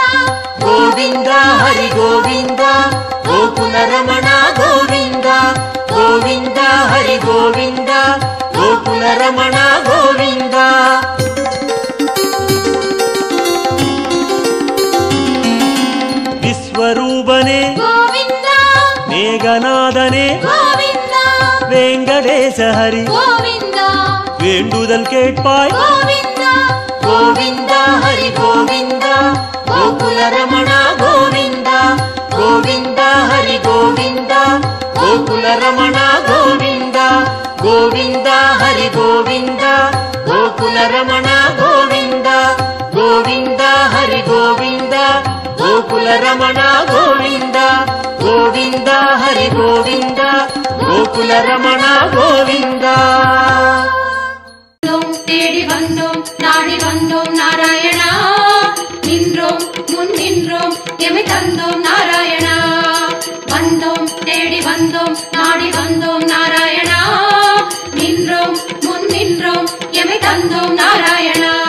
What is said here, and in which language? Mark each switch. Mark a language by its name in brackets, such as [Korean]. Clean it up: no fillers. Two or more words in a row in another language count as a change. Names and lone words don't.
[Kannada] ಗೋವಿಂದ ಹರಿ ಗೋವಿಂದ ಗೋಕುಲ ರಮಣ ಗೋವಿಂದ ಗೋವಿಂದ ಹರಿ ಗೋವಿಂದ ಗೋಕುಲ ರಮಣ ಗೋವಿಂದ. ವಿಶ್ವರೂಪನೆ ಗೋವಿಂದ ಮೇಘನಾದನೆ ಗೋವಿಂದ ವೆಂಕಟೇಶ ಹರಿ ಗೋವಿಂದ [Tamil] வேண்டுதல் கேட்பாய் [Kannada] ಗೋವಿಂದ ಗೋವಿಂದ ಹರಿ ಗೋವಿಂದ ಗೋಕುಲ ರಮಣ ಗೋವಿಂದ ಗೋವಿಂದ ಹರಿ ಗೋವಿಂದ ಗೋಕುಲ ರಮಣ ಗೋವಿಂದ ಗೋವಿಂದ ಹರಿ ಗೋವಿಂದ ಗೋಕುಲ ರಮಣ ಗೋವಿಂದ ಗೋವಿಂದ ಹರಿ ಗೋವಿಂದ ಗೋಕುಲ ರಮಣ ಗೋವಿಂದ ಗೋವಿಂದ ಹರಿ ಗೋವಿಂದ ಗೋಕುಲ ರಮಣ ಗೋವಿಂದ. [Tamil] தேடி வந்தோம் நாடி வந்தோம் நாராயணா நின்றோம் முன் நின்றோம் எமை தந்தோம் நாராயணா வந்தோம் தேடி வந்தோம் நாடி வந்தோம் நாராயணா நின்றோம் முன் நின்றோம் எமை தந்தோம் நாராயணா.